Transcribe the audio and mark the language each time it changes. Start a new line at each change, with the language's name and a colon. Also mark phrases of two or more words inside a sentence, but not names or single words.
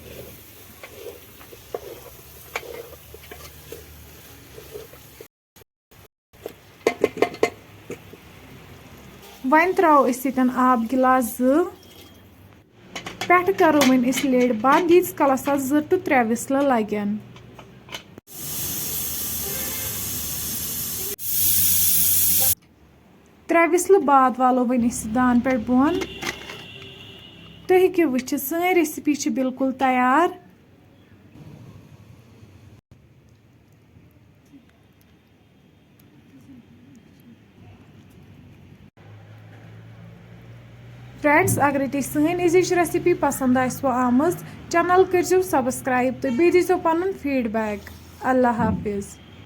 Kashmiri: वन त्रो आब गिलास पे करो वन लेड बंद यीस कलस 2 to 3 विसल लगन त्रे विसल बाद वालो वन दान पे बोन तो हेकु वुचित सन रेसिपी बिल्कुल तैयार फ्रेंड्स अगर तुम सन रेसिपी पसंद आमज चैनल करो सब्सक्राइब तो बी दीजो पन फीडबैक
Urdu: اللہ حافظ.